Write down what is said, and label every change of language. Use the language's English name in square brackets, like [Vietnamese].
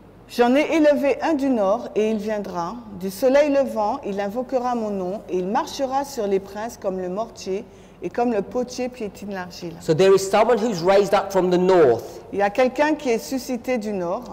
[French] J'en ai élevé un du nord, et il viendra. Du soleil levant, il invoquera mon nom, et il marchera sur les princes comme le mortier, et comme le potier piétine l'argile. [English] So there is someone who's raised up from the north. [French] Il y a quelqu'un qui est suscité du nord.